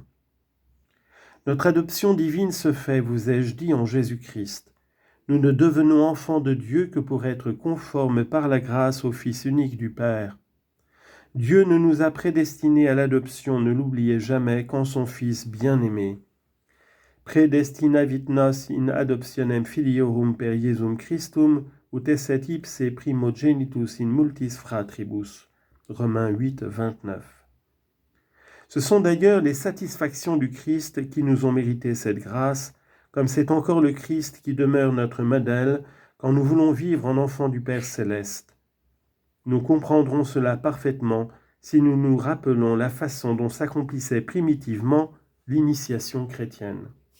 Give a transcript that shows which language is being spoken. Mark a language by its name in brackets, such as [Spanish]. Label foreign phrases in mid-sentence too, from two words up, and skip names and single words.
[French] Notre adoption divine se fait, vous ai-je dit, en Jésus-Christ. Nous ne devenons enfants de Dieu que pour être conformes par la grâce au Fils unique du Père. Dieu ne nous a prédestinés à l'adoption, ne l'oubliez jamais, qu'en son Fils bien-aimé. [Latin] Predestinavit nos in adoptionem filiorum per Iesum Christum, ut esset ipse primogenitus in multis fratribus. [French] Romains 8, 29. Ce sont d'ailleurs les satisfactions du Christ qui nous ont mérité cette grâce, comme c'est encore le Christ qui demeure notre modèle quand nous voulons vivre en enfants du Père céleste. Nous comprendrons cela parfaitement si nous nous rappelons la façon dont s'accomplissait primitivement l'initiation chrétienne.